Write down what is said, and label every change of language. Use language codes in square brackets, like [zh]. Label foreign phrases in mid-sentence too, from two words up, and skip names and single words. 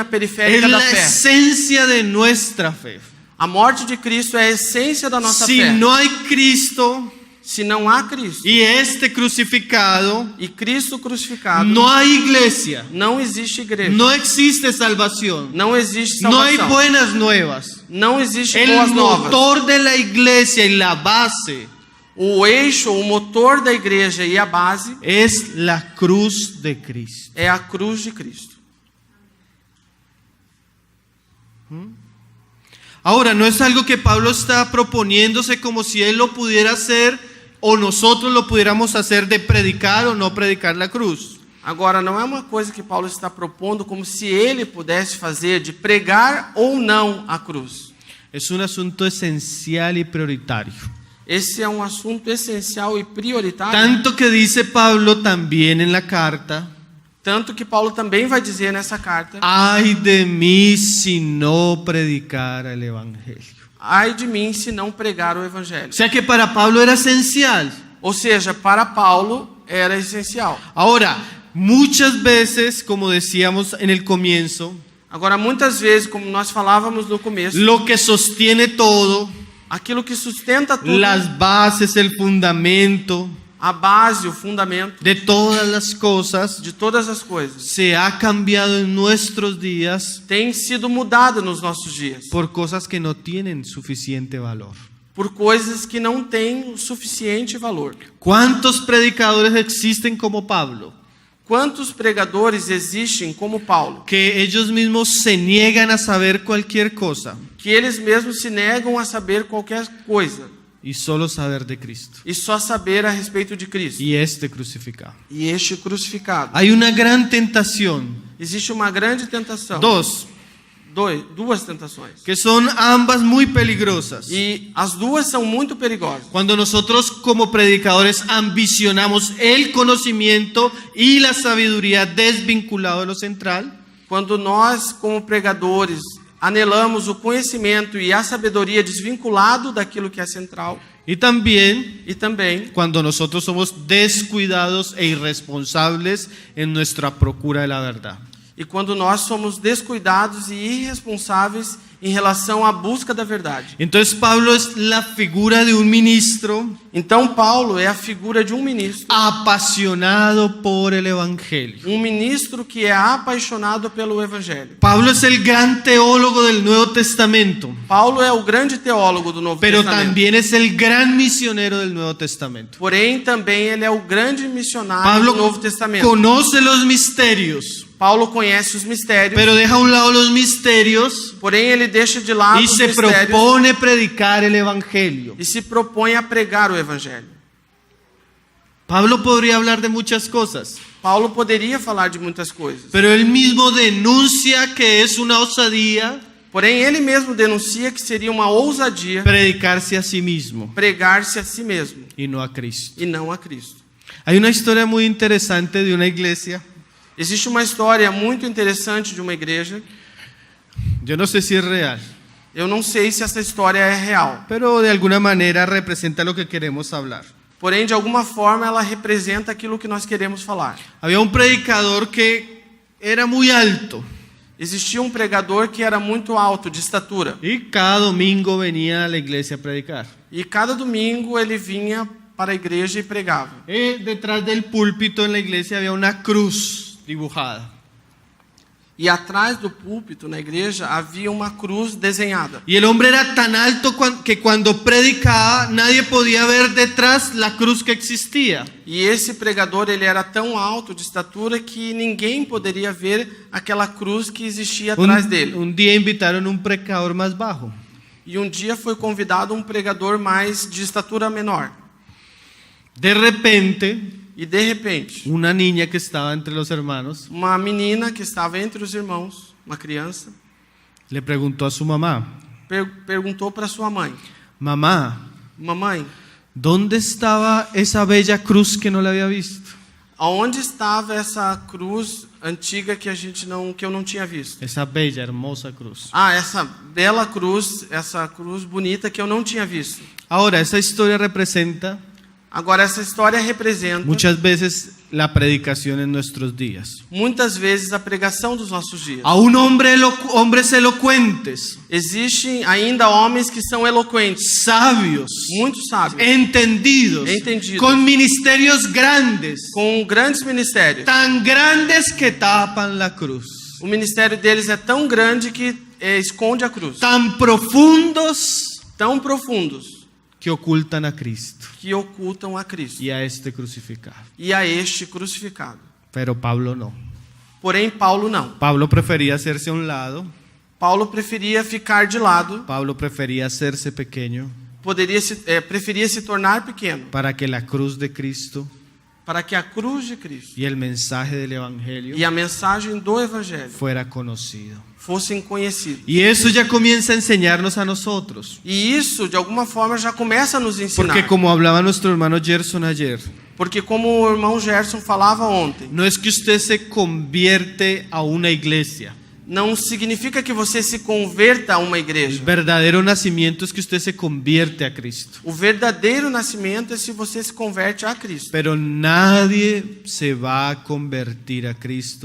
[es] Es [pt] periférica da [es] la [pt] fé. [es] esencia de nuestra fe. [pt] A morte de Cristo é a essência da nossa [es] Si [pt] fé. [es] no hay Cristo [pt] Se não há Cristo [es] y este crucificado, [pt] e Cristo crucificado, [es] no hay iglesia, [pt] não existe igreja. [es] no existe salvación, [pt] Não existe [es] no hay [pt] salvação. [es] buenas nuevas. [pt] Não existe [es] El [pt] boas novas. [es] motor de la iglesia y la base [pt] O eixo, o motor da igreja e a base [es] es la cruz de Cristo. [pt] é a cruz de Cristo. [es] Ahora, no es algo que Pablo está proponiéndose como si él lo pudiera hacer o nosotros lo pudiéramos hacer, de predicar o no predicar la cruz. [pt] Agora, não é uma coisa que Paulo está propondo como se ele pudesse fazer de pregar ou não a cruz. [es] Es un asunto esencial y prioritario. [pt] Esse é um assunto essencial e prioritário. [es] Tanto que dice Pablo también en la carta: [pt] Tanto que Paulo também vai dizer nessa carta: [es] ay de mí si no predicara el evangelio. [pt] ai de mim se não pregar o evangelho. [es] O sea que para Pablo era esencial. [pt] Ou seja, para Paulo era essencial. [es] Ahora, muchas veces, como decíamos en el comienzo, [pt] Agora, muitas vezes, como nós falávamos no começo, [es] lo que sostiene todo, [pt] aquilo que sustenta tudo, [es] las bases, el fundamento [pt] a base, o fundamento [es] de todas las cosas, [pt] de todas as coisas, [es] se ha cambiado en nuestros días [pt] tem sido mudada nos nossos dias [es] por cosas que no tienen suficiente valor. [pt] por coisas que não têm o suficiente valor. [es] ¿Cuántos predicadores existen como Pablo? [pt] Quantos pregadores existem como Paulo, [es] que ellos mismos se niegan a saber cualquier cosa [pt] que eles mesmos se negam a saber qualquer coisa [es] y solo saber de Cristo [pt] e só saber a respeito de Cristo [es] y este crucificado? [pt] e este crucificado? [es] Hay una gran tentación, [pt] Existe uma grande tentação. Duas tentações. [es] que son ambas muy peligrosas. [pt] E as duas são muito perigosas. [es] Cuando nosotros como predicadores ambicionamos el conocimiento y la sabiduría desvinculado de lo central, [pt] Quando nós, como pregadores, anelamos o conhecimento e a sabedoria desvinculado daquilo que é central, [es] y también [pt] e também [es] cuando nosotros somos descuidados e irresponsables en nuestra procura de la verdad. [pt] e quando nós somos descuidados e irresponsáveis em relação à busca da verdade. [es] Entonces Pablo es la figura de un ministro [pt] Então Paulo é a figura de um ministro [es] apasionado por el Evangelio. [pt] que é apaixonado pelo evangelho. [es] Pablo es el gran teólogo del Nuevo Testamento, [pt] Paulo é o grande teólogo do Novo [es] pero [pt] Testamento. [es] también es el gran misionero del Nuevo Testamento. [pt] Porém, também ele é o grande missionário [es] Pablo [pt] do Novo Testamento. [es] conoce los misterios, [pt] Paulo conhece os mistérios, [es] pero deja a un lado los misterios [pt] porém ele deixa de lado [es] y [pt] os [es] se [pt] mistérios [es] propone predicar el Evangelio. [pt] e se propõe a pregar o evangelho. [es] Pablo podría hablar de muchas cosas, [pt] Paulo poderia falar de muitas coisas, [es] pero él mismo denuncia que es una osadía [pt] porém ele mesmo denuncia que seria uma ousadia [es] predicarse a sí mismo [pt] pregar-se a si mesmo [es] y no a Cristo. [pt] e não a Cristo. [es] Hay una historia muy interesante de una iglesia. [pt] Existe uma história muito interessante de uma igreja. [es] Yo no sé si es real, [pt] Eu não sei se essa história é real, [es] pero de alguna manera representa lo que queremos hablar. [pt] porém de alguma forma ela representa aquilo que nós queremos falar. [es] Había un predicador que era muy alto [pt] Existia um pregador que era muito alto, de estatura, [es] y cada domingo venía a la iglesia a predicar. [pt] e cada domingo ele vinha para a igreja e pregava. [es] Y detrás del púlpito en la iglesia había una cruz dibujada. [pt] E atrás do púlpito na igreja havia uma cruz desenhada. [es] Y el hombre era tan alto que cuando predicaba nadie podía ver detrás la cruz que existía. [pt] E esse pregador ele era tão alto de estatura que ninguém poderia ver aquela cruz que existia atrás dele. [es] Un día invitaron a un predicador más bajo. [pt] E um dia foi convidado um pregador mais de estatura menor. [es] De repente, [pt] E de repente, [es] una niña que estaba entre los hermanos [pt] uma menina que estava entre os irmãos, uma criança, [es] le preguntó a su mamá: [pt] perguntou para sua mãe: [es] mamá, [pt] mamãe, [es] ¿dónde estaba esa bella cruz que no la había visto? [pt] aonde estava essa cruz antiga que eu não tinha visto? [es] Esa bella, hermosa cruz. [pt] Ah, essa bela cruz, essa cruz bonita que eu não tinha visto. [es] Ahora, esa historia representa [pt] Agora, essa história representa [es] muchas veces la predicación en nuestros días. [pt] muitas vezes a pregação dos nossos dias. [es] Aún hombres elocuentes, [pt] Existem ainda homens que são eloquentes, [es] sabios, [pt] muito sábios, [es] entendidos, [pt] Entendidos. [es] con ministerios grandes, [pt] com grandes ministérios. [es] tan grandes que tapan la cruz, [pt] O ministério deles é tão grande que esconde a cruz, [es] tan profundos [pt] tão profundos [es] que ocultan a Cristo [pt] que ocultam a Cristo [es] y a este crucificado. [pt] e a este crucificado. [es] Pero Pablo no. [pt] Porém, Paulo não. [es] Pablo prefería hacerse a un lado, [pt] Paulo preferia ficar de lado, [es] Pablo prefería hacerse pequeño [pt] preferia se tornar pequeno, [es] para que la cruz de Cristo [pt] para que a cruz de Cristo [es] y el mensaje del Evangelio [pt] e a mensagem do Evangelho [es] fuera conocido. [pt] fossem conhecidos. [es] Y eso ya comienza a enseñarnos a nosotros. [pt] E isso, de alguma forma, já começa a nos ensinar. [es] Porque como hablaba nuestro hermano Gerson ayer, [pt] Porque como o irmão Gerson falava ontem, [es] no es que usted se convierte a una iglesia. [pt] não significa que você se converta a uma [es] El [pt] igreja. [es] verdadero nacimiento es que usted se convierte a Cristo. [pt] O verdadeiro nascimento é se você se converte a Cristo. [es] Pero nadie se va a convertir a Cristo